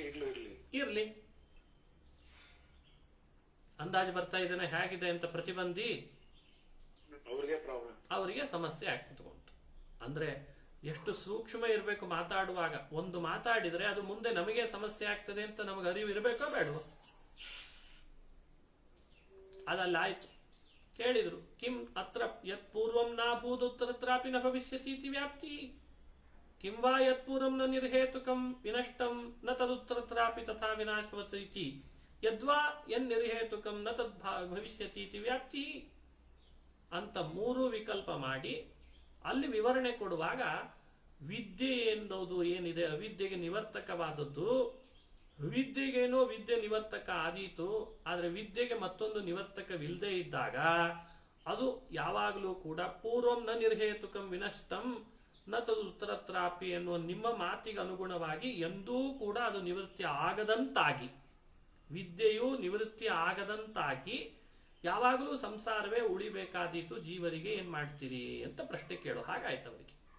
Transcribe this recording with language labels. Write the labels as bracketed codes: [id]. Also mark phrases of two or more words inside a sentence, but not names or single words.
[kn] ಇರ್ಲಿ ಅಂದಾಜು ಬರ್ತಾ ಇದ್ದೇನೆ ಹೇಗಿದೆ ಅಂತ ಪ್ರತಿಬಂಧಿ ಅವರಿಗೆ ಸಮಸ್ಯೆ ಆಗ್ತುಕೊಂತು. ಅಂದ್ರೆ ಎಷ್ಟು ಸೂಕ್ಷ್ಮ ಇರಬೇಕು ಮಾತಾಡುವಾಗ. ಒಂದು ಮಾತಾಡಿದ್ರೆ ಅದು ಮುಂದೆ ನಮಗೆ ಸಮಸ್ಯೆ ಆಗ್ತದೆ ಅಂತ ನಮಗೆ ಅರಿವು ಇರಬೇಕೋ ಬೇಡವೋ. ಅದಲ್ಲಾಯ್ತು. ಕೇಳಿದ್ರು, [sa] ಕಿಂ ಅತ್ರ ಯತ್ ಪೂರ್ವಂ ನಾಭೂದುತ್ತರತ್ರಾಪಿ ನ ಭವಿಷ್ಯತಿ ಇತಿ ವ್ಯಾಪ್ತಿ, ಕಿಂ ವಾ ಯತ್ ಪೂರ್ವಂ ನ ನಿರ್ಹೇತುಕಂ ವಿನಷ್ಟಂ ನ ತದುತ್ತರತ್ರಾಪಿ ತಥಾ ವಿನಾಶವತಿ ಯದ್ವಾ ಎನ್ ನಿರ್ಹೇತುಕಂ ನ ತದ್ ಭವಿಷ್ಯತಿ ಇತಿ ವ್ಯಾಪ್ತಿ [kn] ಅಂತ ಮೂರು ವಿಕಲ್ಪ ಮಾಡಿ ಅಲ್ಲಿ ವಿವರಣೆ ಕೊಡುವಾಗ ವಿದ್ಯೆ ಎನ್ನುವುದು ಏನಿದೆ ಅವಿದ್ಯೆಗೆ ನಿವರ್ತಕವಾದದ್ದು, ವಿದ್ಯೆಗೇನೋ ವಿದ್ಯೆ ನಿವರ್ತಕ ಆದೀತು, ಆದರೆ ವಿದ್ಯೆಗೆ ಮತ್ತೊಂದು ನಿವರ್ತಕವಿಲ್ಲದೆ ಇದ್ದಾಗ ಅದು ಯಾವಾಗಲೂ ಕೂಡ [sa] ಪೂರ್ವಂ ನ ನಿರ್ಹೇತುಕಂ ವಿನಷ್ಟಂ ನ ತದುತ್ತರತ್ರಾಪಿ [kn] ಎನ್ನುವ ನಿಮ್ಮ ಮಾತಿಗೆ ಅನುಗುಣವಾಗಿ ಎಂದೂ ಕೂಡ ಅದು ನಿವೃತ್ತಿ ಆಗದಂತಾಗಿ, ವಿದ್ಯೆಯು ನಿವೃತ್ತಿ ಆಗದಂತಾಗಿ ಯಾವಾಗಲೂ ಸಂಸಾರವೇ ಉಳಿಬೇಕಾದೀತು, ಜೀವರಿಗೆ ಏನ್ ಮಾಡ್ತೀರಿ ಅಂತ ಪ್ರಶ್ನೆ ಕೇಳೋ ಹಾಗಾಯ್ತು ಅವರಿಗೆ.